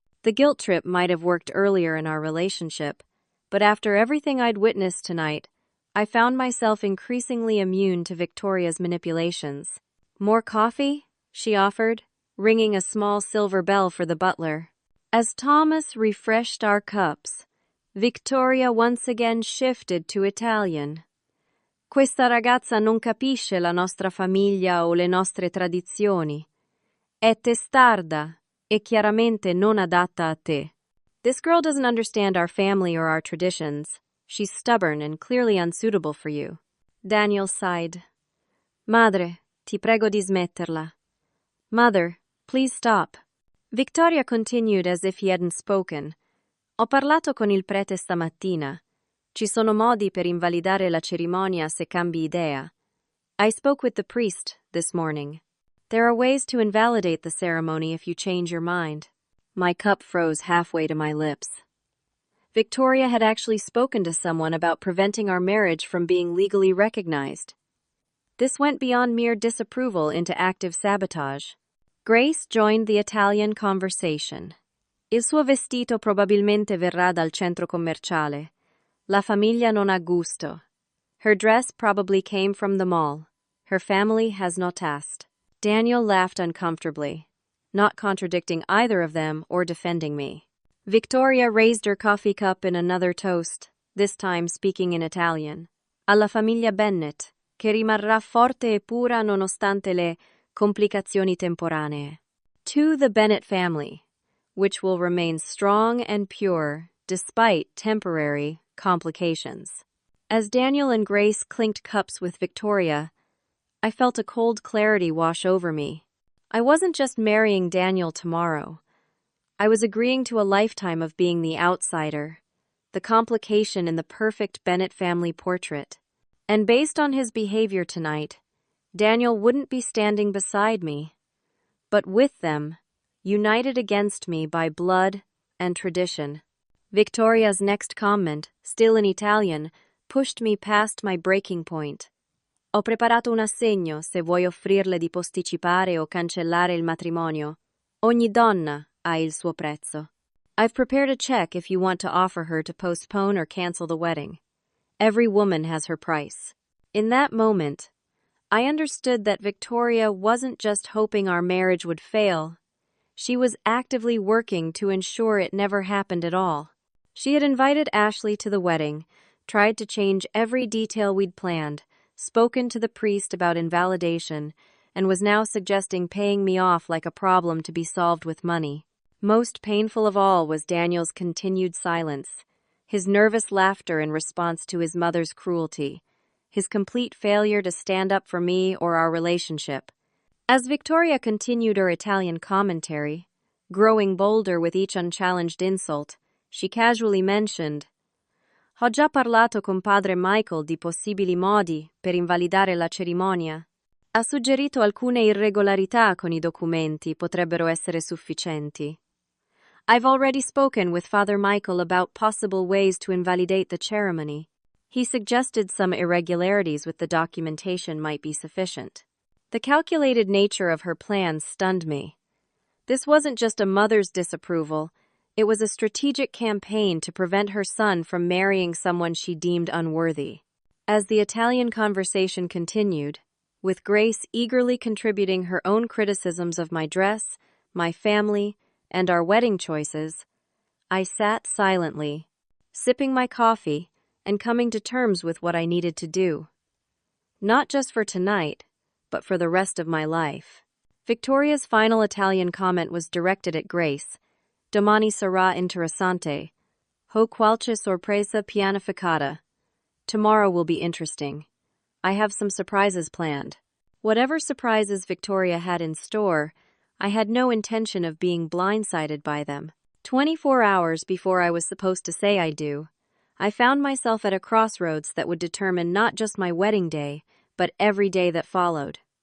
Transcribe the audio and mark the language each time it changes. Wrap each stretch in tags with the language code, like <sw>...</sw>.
<en>The guilt trip might have worked earlier in our relationship, but after everything I'd witnessed tonight, I found myself increasingly immune to Victoria's manipulations. More coffee? She offered, ringing a small silver bell for the butler. As Thomas refreshed our cups, Victoria once again shifted to Italian.</en> <it>Questa ragazza non capisce la nostra famiglia o le nostre tradizioni. È testarda e chiaramente non adatta a te.</it> <en>This girl doesn't understand our family or our traditions. She's stubborn and clearly unsuitable for you. Daniel sighed.</en> <it>Madre, ti prego di smetterla.</it> <en>Mother, please stop. Victoria continued as if he hadn't spoken.</en> <it>Ho parlato con il prete stamattina. Ci sono modi per invalidare la cerimonia se cambi idea.</it> <en>I spoke with the priest this morning. There are ways to invalidate the ceremony if you change your mind. My cup froze halfway to my lips. Victoria had actually spoken to someone about preventing our marriage from being legally recognized. This went beyond mere disapproval into active sabotage. Grace joined the Italian conversation.</en> <it>Il suo vestito probabilmente verrà dal centro commerciale. La famiglia non ha gusto.</it> <en>Her dress probably came from the mall. Her family has no taste. Daniel laughed uncomfortably, not contradicting either of them or defending me. Victoria raised her coffee cup in another toast, this time speaking in Italian.</en> <it>Alla famiglia Bennett, che rimarrà forte e pura nonostante le complicazioni temporanee.</it> <en>To the Bennett family, which will remain strong and pure despite temporary complications. As Daniel and Grace clinked cups with Victoria, I felt a cold clarity wash over me. I wasn't just marrying Daniel tomorrow. I was agreeing to a lifetime of being the outsider, the complication in the perfect Bennett family portrait. And based on his behavior tonight, Daniel wouldn't be standing beside me, but with them, united against me by blood and tradition. Victoria's next comment, still in Italian, pushed me past my breaking point.</en> <it>Ho preparato un assegno se vuoi offrirle di posticipare o cancellare il matrimonio. Ogni donna ha il suo prezzo.</it> <en>I've prepared a check if you want to offer her to postpone or cancel the wedding. Every woman has her price. In that moment, I understood that Victoria wasn't just hoping our marriage would fail. She was actively working to ensure it never happened at all. She had invited Ashley to the wedding, tried to change every detail we'd planned, spoken to the priest about invalidation, and was now suggesting paying me off like a problem to be solved with money. Most painful of all was Daniel's continued silence, his nervous laughter in response to his mother's cruelty, his complete failure to stand up for me or our relationship. As Victoria continued her Italian commentary, growing bolder with each unchallenged insult, she casually mentioned,</en> <it>Ho già parlato con padre Michael di possibili modi per invalidare la cerimonia. Ha suggerito alcune irregolarità con i documenti potrebbero essere sufficienti.</it> <en>I've already spoken with Father Michael about possible ways to invalidate the ceremony. He suggested some irregularities with the documentation might be sufficient. The calculated nature of her plans stunned me. This wasn't just a mother's disapproval, it was a strategic campaign to prevent her son from marrying someone she deemed unworthy. As the Italian conversation continued, with Grace eagerly contributing her own criticisms of my dress, my family, and our wedding choices, I sat silently, sipping my coffee and coming to terms with what I needed to do. Not just for tonight, but for the rest of my life. Victoria's final Italian comment was directed at Grace.</en> <it>Domani sarà interessante. Ho qualche sorpresa pianificata.</it> <en>Tomorrow will be interesting. I have some surprises planned. Whatever surprises Victoria had in store, I had no intention of being blindsided by them. 24 hours before I was supposed to say I do, I found myself at a crossroads that would determine not just my wedding day, but every day that followed.</en>